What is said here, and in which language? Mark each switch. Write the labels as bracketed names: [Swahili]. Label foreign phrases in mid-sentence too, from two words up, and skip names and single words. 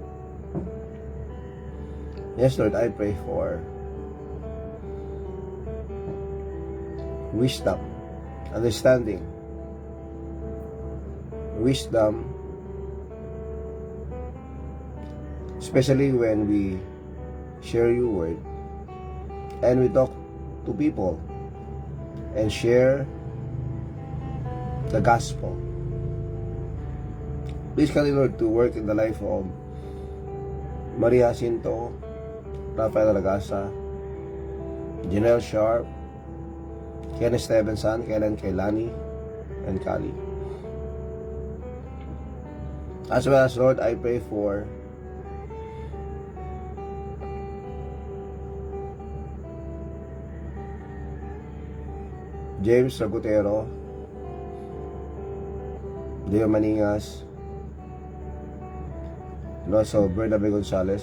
[English] Yes, Lord, I pray for wisdom, understanding, wisdom, especially when we share your word and we talk to people and share the gospel. Please continue, Lord, to work in the life of Maria Jacinto, Rafael Ragasa, Janelle Sharp, Ken Stevenson, Kellen Kailani, and Kali. As well as, Lord, I pray for James Ragutero, Leo Maningas, and also Bernabe Gonzalez.